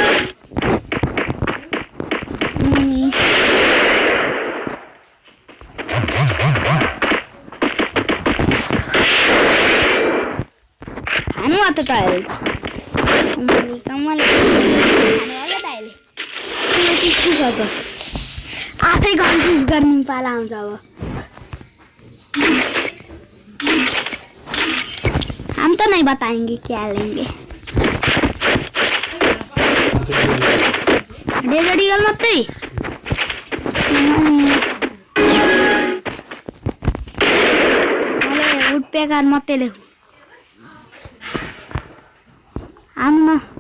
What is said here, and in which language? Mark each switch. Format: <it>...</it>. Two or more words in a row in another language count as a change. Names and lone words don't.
<ne>खानु त आफै कन्फ्युज गर्ने पाला आउँछ अब</ne> <hi>हम तो नहीं बताएंगे क्या लेंगे डेजर्ट ईगल मत ही वुड पैकर मत ले हम ना</hi>